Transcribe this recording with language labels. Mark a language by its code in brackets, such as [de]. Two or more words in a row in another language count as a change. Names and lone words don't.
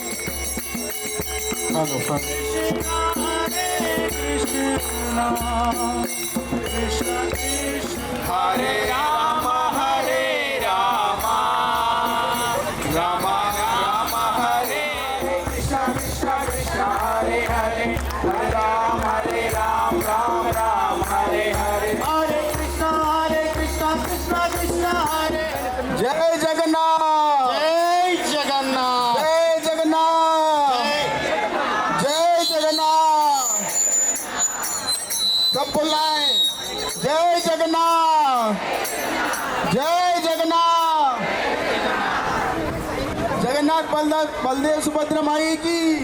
[sa] హలో హరే కృష్ణ కృష్ణ కృష్ణ హరే రామ హరే రామ రామ రామ హరే కృష్ణ కృష్ణ కృష్ణ హరే హరే హరే రామ రామ రామ హరే హరే హరే కృష్ణ కృష్ణ కృష్ణ హరే జై జగన్నాథ్ జై జగన్నాథ్ జై జగన్నాథ్ జై జగన్నాథ్ [en] couple line [sa] జై జగన్నాథ్ జై జగన్నాథ్ జగన్నాథ్ బలదేవ్ సుభద్ర మాయికి